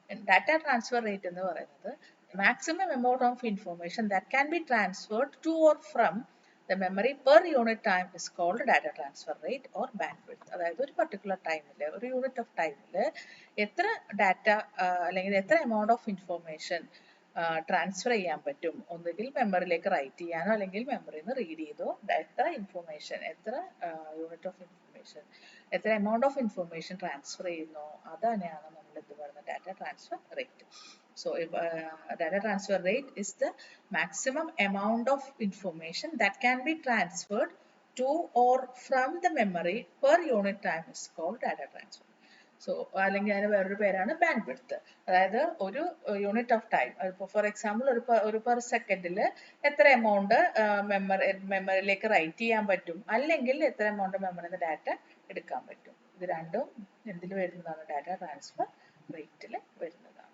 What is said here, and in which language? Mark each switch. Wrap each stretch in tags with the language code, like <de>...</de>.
<en>data transfer rate</en> <ml>എന്ന് പറയുന്നത്</ml> <en>maximum amount of information that can be transferred to or from the memory per unit time is called data transfer rate or bandwidth.</en> <ml>അതായത് ഒരു particular ടൈമിൽ ഒരു unit of ടൈമിൽ എത്ര data അല്ലെങ്കിൽ എത്ര എമൗണ്ട് ഓഫ് ഇൻഫോർമേഷൻ ട്രാൻസ്ഫർ ചെയ്യാൻ പറ്റും, ഒന്നുകിൽ മെമ്മറിയിലേക്ക് റൈറ്റ് ചെയ്യാനോ അല്ലെങ്കിൽ മെമ്മറിയിൽ നിന്ന് റീഡ് ചെയ്തോ, എത്ര ഇൻഫോർമേഷൻ, എത്ര യൂണിറ്റ് ഓഫ് ഇൻഫോർമേഷൻ, എത്ര എമൗണ്ട് ഓഫ് ഇൻഫോർമേഷൻ ട്രാൻസ്ഫർ ചെയ്യുന്നു, അതന്നെയാണ് നമ്മൾ എന്ത് പറയുന്നത് data transfer rate.</ml> <en>So data transfer rate is the maximum amount of information that can be transferred to or from the memory per unit time is called data transfer.</en> <ml>So അല്ലെങ്കിൽ അതിന് വേറൊരു പേരാണ് band width. അതായത് ഒരു unit of time, for example ഒരു per സെക്കൻഡിൽ എത്ര amount മെമ്മറിയിലേക്ക് റൈറ്റ് ചെയ്യാൻ പറ്റും, അല്ലെങ്കിൽ എത്ര എമൗണ്ട് മെമ്മറിയിൽ നിന്ന് ഡാറ്റ എടുക്കാൻ പറ്റും. ഇത് രണ്ടും എന്തിൽ വരുന്നതാണ്? ഡാറ്റ ട്രാൻസ്ഫർ റേറ്റിൽ വരുന്നതാണ്.</ml>